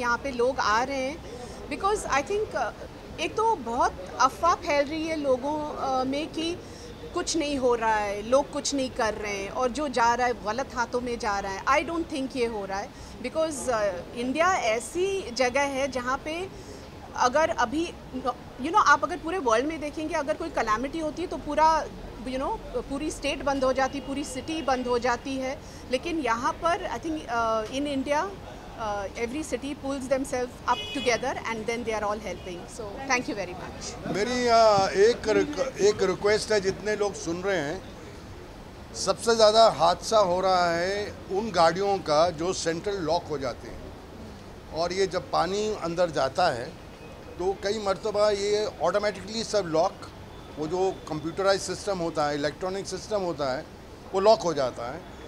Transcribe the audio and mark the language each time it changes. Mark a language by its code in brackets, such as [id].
[hi] यहाँ पे लोग आ रहे हैं [en] because I think [hi] एक तो बहुत अफवाह फैल रही है लोगों में कि कुछ नहीं हो रहा है, लोग कुछ नहीं कर रहे हैं, और जो जा रहा है गलत हाथों में जा रहा है। [en] I don't think [hi] ये हो रहा है, बिकॉज इंडिया ऐसी जगह है जहाँ पे अगर अभी आप अगर पूरे वर्ल्ड में देखेंगे, अगर कोई कलामिटी होती है तो पूरा पूरी स्टेट बंद हो जाती, पूरी सिटी बंद हो जाती है। लेकिन यहाँ पर [en] I think in India every city pulls themselves up together and then they are all helping. So thank you very much. [hi] मेरी एक रिक्वेस्ट है, जितने लोग सुन रहे हैं, सबसे ज़्यादा हादसा हो रहा है उन गाड़ियों का जो सेंट्रल लॉक हो जाते हैं। और ये जब पानी अंदर जाता है तो कई मरतबा ये ऑटोमेटिकली सब लॉक, वो जो कंप्यूटराइज सिस्टम होता है, इलेक्ट्रॉनिक सिस्टम होता है, वो लॉक हो जाता है।